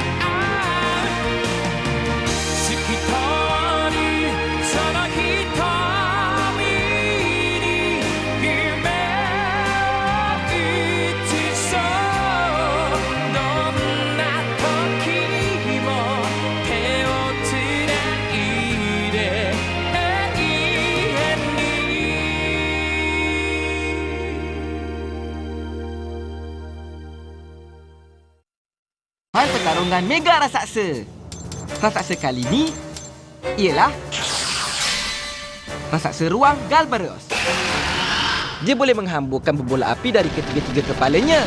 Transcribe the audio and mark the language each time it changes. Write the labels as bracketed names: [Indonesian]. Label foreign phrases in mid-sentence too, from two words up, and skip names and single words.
[Japanese] 透き通るその瞳に夢を映そうどんな時も手をつないで永遠に [Malay] Hal pertarungan Mega Raksasa. Raksasa kali ni ialah Raksasa Ruang Galbarios. Dia boleh menghamburkan berbola api dari ketiga-tiga kepalanya.